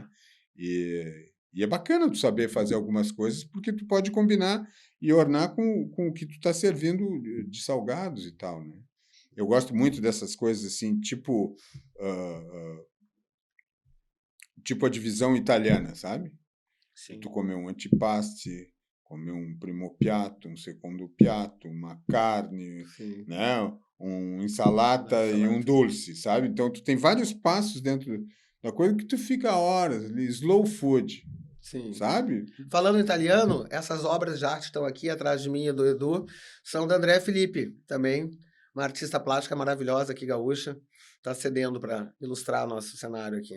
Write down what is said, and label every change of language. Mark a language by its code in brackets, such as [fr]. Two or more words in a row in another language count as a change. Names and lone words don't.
[pt] E é bacana tu saber fazer algumas coisas, porque tu pode combinar e ornar com o que tu está servindo de salgados e tal, né? Eu gosto muito dessas coisas assim, tipo a divisão italiana, sabe? Sim. Tu comer um antipasto, comer um [it] primo piatto, [pt] um [it] secondo piatto, [pt] uma carne, né? Um insalata e um doce, sabe? Então, tu tem vários passos dentro da coisa que tu fica horas ali, [en] slow food, [pt] sabe? Falando em italiano, essas obras de arte estão aqui atrás de mim e do Edu, são da Andréa Filippi, também, uma artista plástica maravilhosa aqui, gaúcha, está cedendo para ilustrar nosso cenário aqui.